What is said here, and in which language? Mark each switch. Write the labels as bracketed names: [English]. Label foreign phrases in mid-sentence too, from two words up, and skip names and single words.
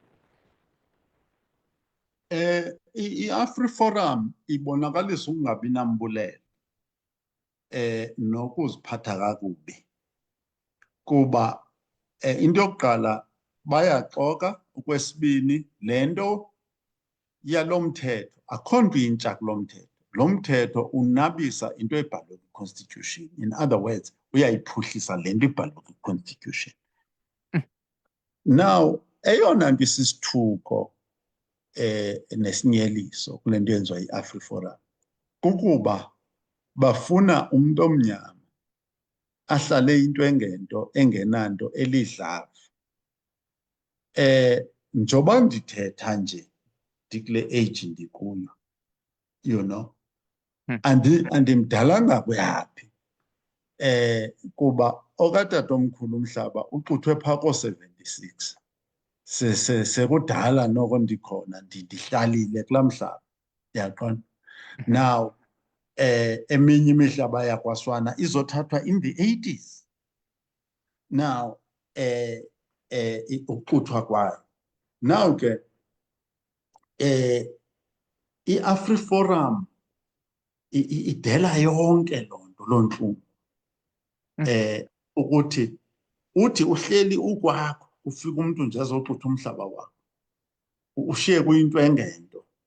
[Xhosa] I-AfriForum ibonakalisa ukungabi nambulelo nokuziphatha kakubi kuba into yokuqala bayaxoka, okwesibini le nto yalo mthetho akho nto intsha kulo mthetho. Lo mthetho unabisa into ebhalwe kwi-constitution. [English] In other words, [Xhosa] uyayiphuhlisa le nto ibhalwe kwi-constitution. Now eyona nto isisithuko nesinyeliso kule nto yenziwa yi-AfriForum kukuba bafuna umntu omnyama ahlale into engento engenanto elidlava. Njoba ndithetha nje ndikule age ndikuyo, [English] you know, [Xhosa] andimdala ngakweyaphi, kuba okatatomkhulu umhlaba uxuthwe phaa koo-76. Sekudala noko ndikhona ndihlalile kulaa mhlaba, yaqona. Now eminye imihlaba yakwaSwana izothathwa [English] in the 80s. [Xhosa] Now ukuxuthwa kwayo. Now ke i-AfriForum idela yonke loo nto, loo ntlungu, ukuthi uthi uhleli ukwakho, ufika umntu nje azoxutha umhlaba wakho, ushiye kuyinto engento.